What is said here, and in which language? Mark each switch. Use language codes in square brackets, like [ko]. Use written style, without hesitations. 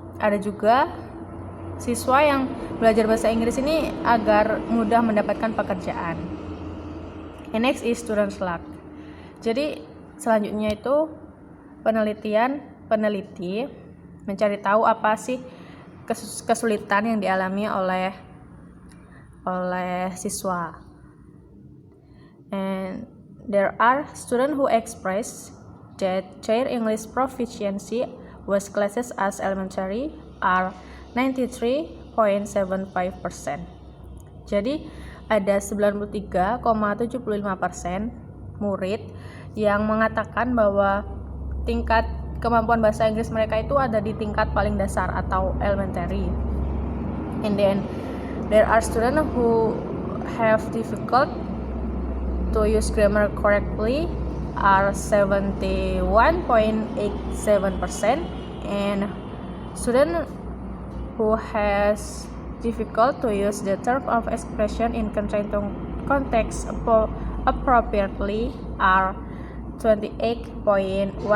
[id] Ada juga siswa yang belajar bahasa Inggris ini agar mudah mendapatkan pekerjaan. [en] And next is student luck. [id] Jadi selanjutnya itu peneliti mencari tahu apa sih kesulitan yang dialami oleh siswa. [en] And there are students who express that their English proficiency was classes as elementary are 93.75%. [id] Jadi ada 93,75% murid yang mengatakan bahwa tingkat kemampuan bahasa Inggris mereka itu ada di tingkat paling dasar atau elementary. [en] And then there are students who have difficult to use grammar correctly are 71.87%, and students who has difficult to use the term of expression in context appropriately are 28.13%.